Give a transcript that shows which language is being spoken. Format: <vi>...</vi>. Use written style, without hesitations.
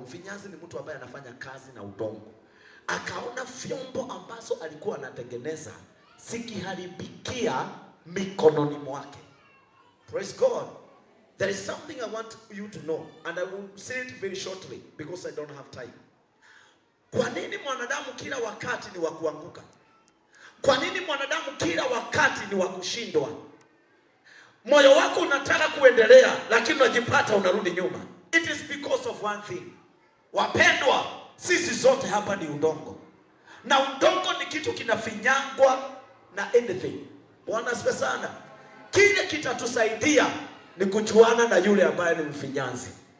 <sw>Mfinyanzi ni mtu ambaye anafanya kazi na udongo. Akaona vyombo ambazo alikuwa anatengeneza zikiharibikia mikononi mwake.</sw> <en>Praise God. There is something I want you to know, and I will say it very shortly because I don't have time.</en> <sw>Kwa nini mwanadamu kila wakati ni wa kuanguka? Kwa nini mwanadamu kila wakati ni wa kushindwa? Moyo wako unataka kuendelea, lakini unajipata unarudi nyuma.</sw> <en>It is because of one thing.</en> <sw>Wapendwa, sisi zote hapa ni udongo. Na udongo ni kitu kinafinyangwa na anything. Bwana asifiwe sana. Kile kitatusaidia ni kujuana na yule ambaye ni mfinyanzi.</sw>